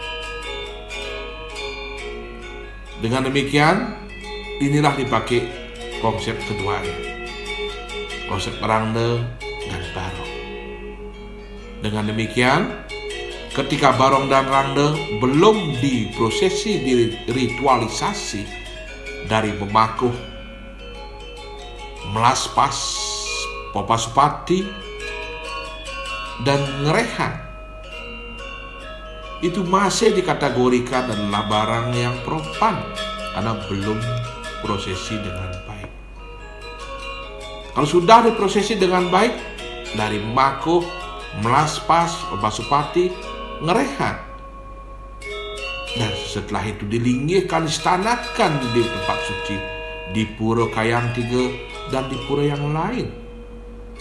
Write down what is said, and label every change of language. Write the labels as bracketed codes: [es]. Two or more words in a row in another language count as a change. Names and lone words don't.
[id] Dengan demikian, inilah dipakai konsep keduanya, konsep Rangda dan Barong. Dengan demikian, ketika Barong dan Rangda belum diprosesi, diritualisasi dari memakuh, melaspas, Popasupati dan Ngerehan, itu masih dikategorikan adalah barang yang profan karena belum prosesi dengan baik. Kalau sudah diprosesi dengan baik dari Makuh, Melaspas, Popasupati, Ngerehan, dan setelah itu dilingihkan, istanakan di tempat suci, di Pura Kayang Tiga dan di pura yang lain,